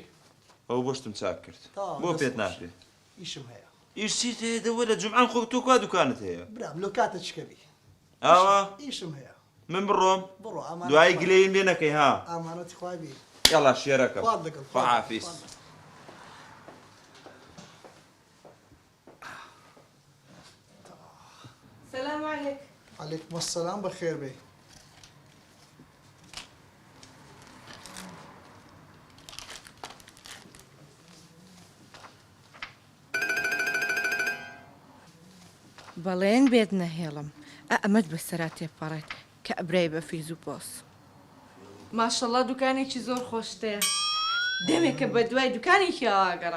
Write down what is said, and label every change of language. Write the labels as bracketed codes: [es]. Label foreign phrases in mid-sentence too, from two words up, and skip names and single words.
[ckb] ئەو بۆشتم چاک کرد بۆ پێت ناکرێ ئیشم هەیە ئیشی تێدە وەرە جمعان خۆ تۆ کوا دوکانت هەیە برام لۆ کاتە چکەبی ئاوا ئیشم هەیە من بڕۆم بڕۆ ئەمانە دوای گلەیین لێ نەکەی ها ئامانەتی خوابی یاڵا شێرەکەم خواب لەگەڵ خواحافیز [ar] السلام عليك. عليكم السلام بخير بي [ckb] بەڵێن بێت نەهێڵم ئەمەد بەسەرا تێپەڕێت کە ئەبرای بە فیز و پۆس ماشەڵڵا دوکانێکی زۆر خۆشتەیە دەمێکە بە دوای دوکانێکی ئاگەڕام